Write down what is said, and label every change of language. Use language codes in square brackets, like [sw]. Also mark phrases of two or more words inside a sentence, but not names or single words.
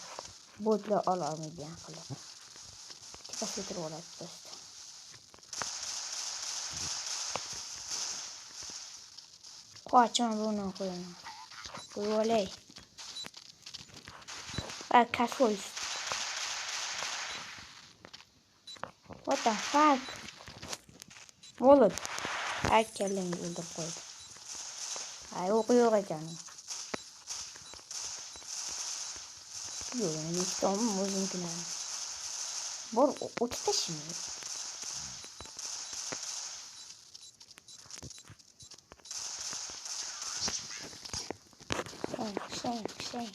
[uz] Botlar olmaydigan qilib. Tepasiga turib oladi do'st. Qochma buni qo'yaman. Qo'yolay. Kasoy. [en] What the fuck? [uz] Molot. Kelling o'ldirib qo'ydi. Ay o'q yo'q ekan. Yo'q, yutdim o'zimkilarni. Bor, o'tib tashlayman. Shang.